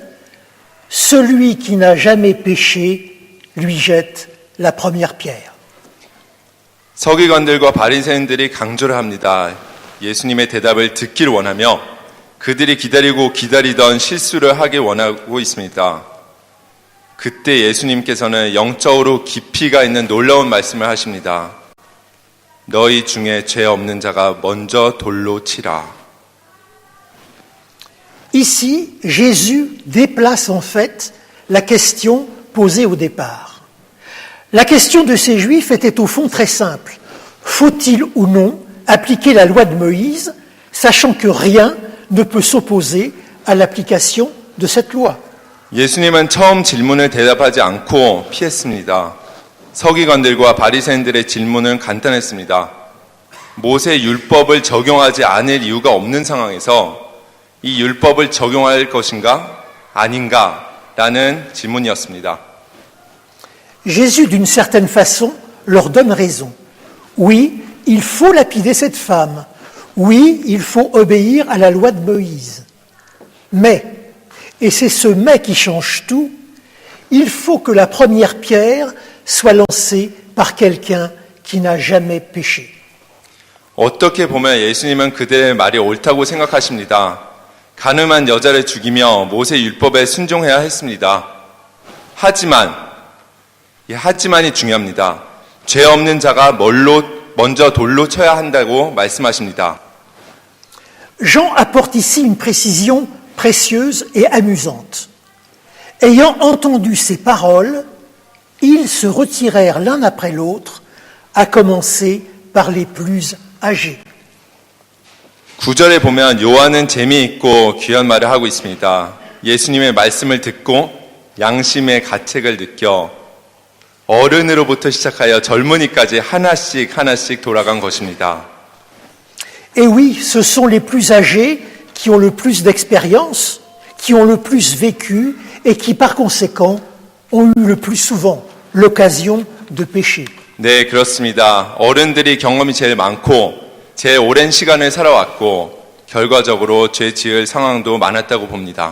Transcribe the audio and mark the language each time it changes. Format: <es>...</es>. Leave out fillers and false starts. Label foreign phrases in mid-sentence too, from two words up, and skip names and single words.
<fr>Celui qui n'a jamais péché lui jette la première pierre.</fr> <ko>서기관들과 바리새인들이 강조를 합니다. 예수님의 대답을 듣기를 원하며 그들이 기다리던 실수를 하길 원하고 있습니다. 그때 예수님께서는 영적으로 깊이가 있는 놀라운 말씀을 하십니다. 너희 중에 죄 없는 자가 먼저 돌로 치라.</ko> <fr>Ici, Jésus déplace en fait la question posée au départ. La question de ces Juifs était au fond très simple. Faut-il ou non appliquer la loi de Moïse, sachant que rien ne peut s'opposer à l'application de cette loi?</fr> <ko>예수님은 처음 질문을 대답하지 않고 피했습니다. 서기관들과 바리새인들의 질문은 간단했습니다. 모세 율법을 적용하지 않을 이유가 없는 상황에서 이 율법을 적용할 것인가 아닌가라는 질문이었습니다.</ko> <fr>Jésus, d'une certaine façon, leur donne raison. Oui, il faut lapider cette femme. Oui, il faut obéir à la loi de Moïse. Mais, et c'est ce mais qui change tout, il faut que la première pierre soit lancée par quelqu'un qui n'a jamais péché.</fr> <ko>어떻게 보면 예수님은 그들의 말이 옳다고 생각하십니다. 가늠한 여자를 죽이며 모세 율법에 순종해야 했습니다. 하지만이 중요합니다. 죄 없는 자가 먼저 돌로 쳐야 한다고 말씀하십니다.</ko> <fr>Jean apporte ici une précision précieuse et amusante. Ayant entendu ces paroles, ils se retirèrent l'un après l'autre, à commencer par les plus âgés.</fr> <ko>9절에 보면 요한은 재미있고 귀한 말을 하고 있습니다. 예수님의 말씀을 듣고 양심의 가책을 느껴 어른으로부터 시작하여 젊은이까지 하나씩 돌아간 것입니다.</ko> <fr>Et oui, ce sont les plus âgés qui ont le plus d'expérience, qui ont le plus vécu et qui par conséquent ont eu le plus souvent l'occasion de pécher.</fr> <ko>네, 그렇습니다. 어른들이 경험이 제일 많고 제일 오랜 시간을 살아왔고 결과적으로 죄 지을 상황도 많았다고 봅니다.</ko>